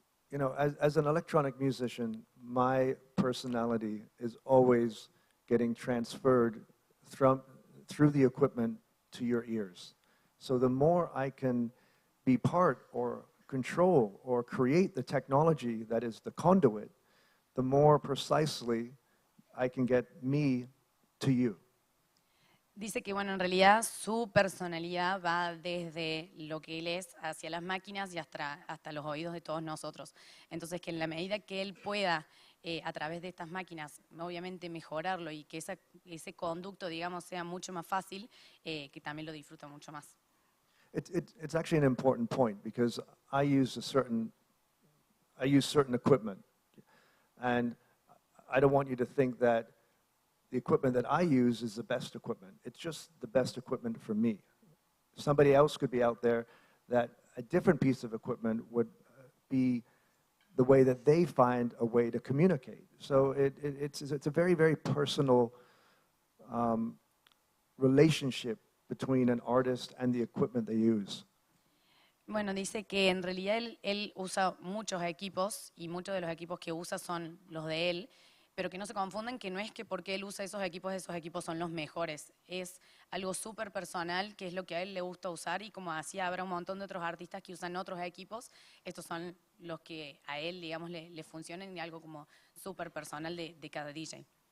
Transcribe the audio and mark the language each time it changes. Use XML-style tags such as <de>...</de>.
<en>You know, as an electronic musician, my personality is always getting transferred through the equipment to your ears. So the more I can be part or control or create the technology that is the conduit, the more precisely I can get me to you.</en> <es>Dice que, bueno, en realidad su personalidad va desde lo que él es hacia las máquinas y hasta los oídos de todos nosotros. Entonces, que en la medida que él pueda, a través de estas máquinas, obviamente mejorarlo y que ese conducto, digamos, sea mucho más fácil, que también lo disfruta mucho más.</es> <en>It's actually an important point because I use certain equipment, and I don't want you to think that the equipment that I use is the best equipment. It's just the best equipment for me. Somebody else could be out there that a different piece of equipment would be the way that they find a way to communicate. So it's a very, very personal relationship between an artist and the equipment they use.</en> <es>Bueno, dice que en realidad él usa muchos equipos y muchos de los equipos que usa son los de él, pero que no se confundan que no es que porque él usa esos equipos son los mejores. Es algo súper personal, que es lo que a él le gusta usar y como así habrá un montón de otros artistas que usan otros equipos, estos son los que a él, digamos, le funcionan y algo como súper personal de cada DJ.</es>